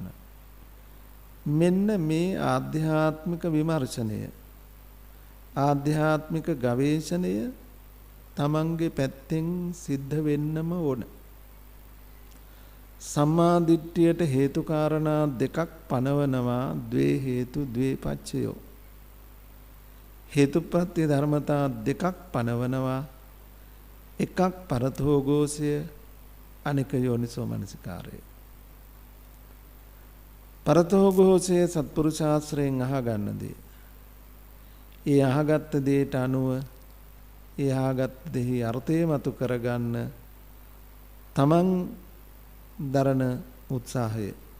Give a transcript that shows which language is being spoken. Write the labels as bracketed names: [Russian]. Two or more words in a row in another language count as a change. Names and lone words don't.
[Sinhala] මෙන්න මේ ආධ්‍යාත්මික විමර්ශනය, ආධ්‍යාත්මික ගවේෂණය තමන්ගේ පැත්තෙන් සිද්ධ වෙන්නම ඕන. සම්මා දිට්ඨියට හේතු කාරණා දෙකක් පනවනවා. [Pali] ද්වේ හේතු ද්වේ පච්චයෝ. [Sinhala] හේතුප්‍රත්‍ය ධර්මතා දෙකක් පනවනවා. එකක් පරතෝගෝසය, අනික යෝනිසෝ මනසිකාරය. පරතෝගෝසය සත්පුරුෂාශ්‍රයෙන් අහගන්න දේ. ඒ අහගත්ත දේට අනුව ඒ අහගත්ත දෙහි අර්ථය මතු කරගන්න තමන් දරන උත්සාහය.